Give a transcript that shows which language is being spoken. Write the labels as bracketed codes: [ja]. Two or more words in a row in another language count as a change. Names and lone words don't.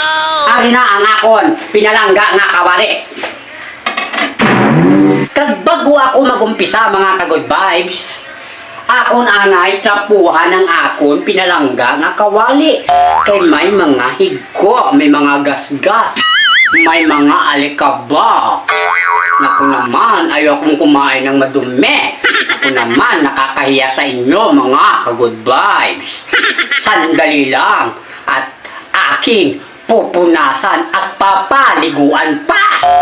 [hil] Ari na ang akon, pinalangga nga kawali. Kag bago ako magumpisa mga ka- [en] good vibes, [hil] akon anay trapuhan ng akon pinalangga nga kawali. Kay may mga higko, may mga gasgas, may mga alikaba. [tl] Naku naman, ayaw akong kumain ng madumi. Naku naman, nakakahiya sa inyo mga ka- [en] good vibes. [tl] Sandali lang at aking pupunasan at papaliguan pa.